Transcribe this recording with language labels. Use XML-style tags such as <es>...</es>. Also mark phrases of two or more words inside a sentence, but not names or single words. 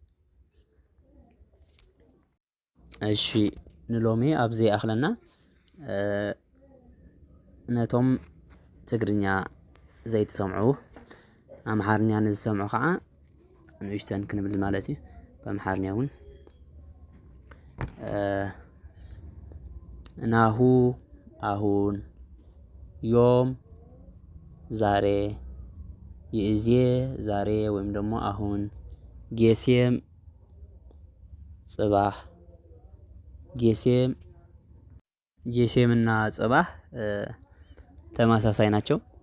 <ti>እሺ ንሎሚ ኣብዚ ኣኽለና ነቶም ትግርኛ ዘይትሰምዑ ኣምሓርኛ ንዝሰምዑ ከዓ ንእሽተን ክንብል ማለት እዩ። በኣምሓርኛ እውን</ti> <am>ናሁ አሁን፣ ዮም ዛሬ፣ ይእዜ ዛሬ ወይም ደግሞ አሁን፣ ጌሴም ጽባህ። ጌሴምና ጽባህ ተመሳሳይ ናቸው።</am>